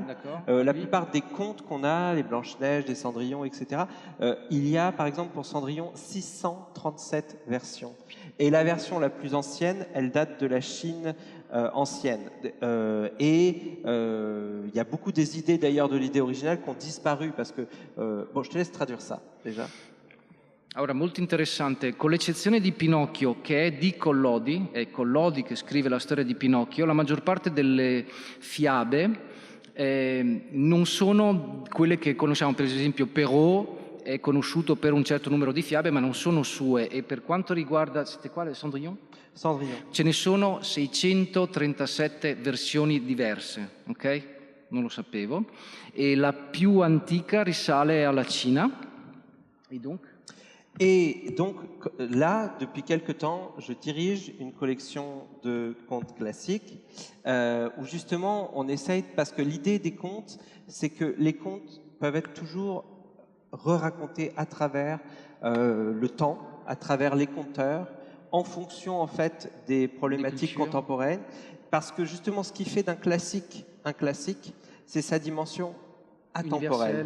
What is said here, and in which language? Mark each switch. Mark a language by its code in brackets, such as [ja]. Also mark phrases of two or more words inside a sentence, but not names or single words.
[fr] La plupart des contes qu'on a, les Blanche-Neige, les Cendrillon, etc., il y a, par exemple, pour Cendrillon, 637 versions. Et la version la plus ancienne, elle date de la Chine ancienne. Et il y a beaucoup des idées d'ailleurs de l'idée originale qui ont disparu parce que... bon, je te laisse traduire ça déjà. [it] Ora, molto interessante, con l'eccezione di Pinocchio che è di Collodi, è Collodi che scrive la storia di Pinocchio, la maggior parte delle fiabe non sono quelle che conosciamo, per esempio Perrault è conosciuto per un certo numero di fiabe ma non sono sue, e per quanto riguarda, siete qua, [fr] Cendrillon? Cendrillon. [it] Ce ne sono 637 versioni diverse, ok? Non lo sapevo. E la più antica risale alla Cina. [fr] Et donc là, depuis quelque temps, je dirige une collection de contes classiques où justement on essaye, parce que l'idée des contes, c'est que les contes peuvent être toujours re-racontés à travers le temps, à travers les conteurs, en fonction en fait des problématiques contemporaines, parce que justement ce qui fait d'un classique un classique, c'est sa dimension atemporelle.